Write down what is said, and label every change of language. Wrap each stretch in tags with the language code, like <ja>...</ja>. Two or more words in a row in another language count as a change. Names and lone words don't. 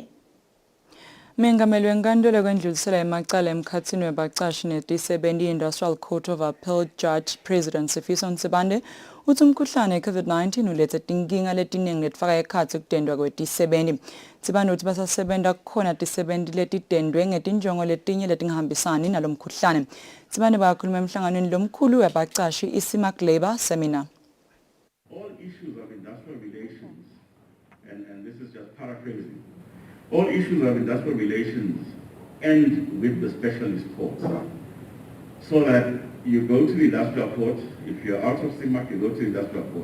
<ss>Mengameli wenkantolo kwendlulisela emacala emkhatsini webacashi netisebenzi Industrial Court of Appeal Judge President Sifiso Nsibande uthi umkhuhlane COVID-19 ulethe tinkinga letiningi letfaka ekhatsi kutendwa kwetisebenzi. Nsibande uthi basasebenta kukhona tisebenzi letitendwe ngetinjongo letinye letingahambisani nalomkhuhlane. Nsibande bakhuluma emhlanganweni lomkhulu webacashi i-CIMAC Labour Seminar.</ss> <en>All issues of industrial relations, and this is just paraphrasing, all issues of industrial relations end with the specialist courts. So that you go to the industrial court, if you're out of CIMAC, you go to the industrial court.</en>